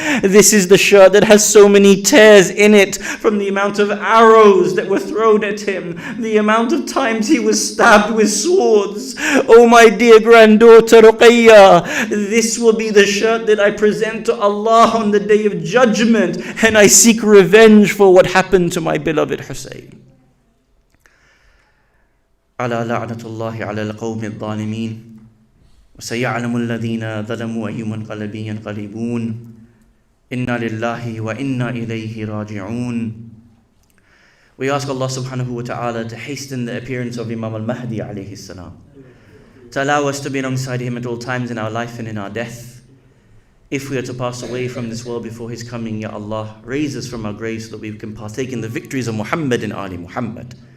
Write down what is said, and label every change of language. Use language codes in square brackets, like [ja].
[en] This is the shirt that has so many tears in it from the amount of arrows that were thrown at him, the amount of times he was stabbed with swords. Oh my dear granddaughter Ruqayya, this will be the shirt that I present to Allah on the day of judgment, and I seek revenge for what happened to my beloved Hussein." [ar] على لعنة الله على القوم الظالمين وسيعلم الذين ظلموا أي منقلب ينقلبون إنا لله وإنا إليه راجعون. [en] We ask Allah subhanahu wa ta'ala to hasten the appearance of Imam al-Mahdi alayhi salam, to allow us to be alongside him at all times in our life and in our death. If we are to pass away from this world before his coming, Ya Allah, raise us from our graves so that we can partake in the victories of Muhammad and Ali Muhammad.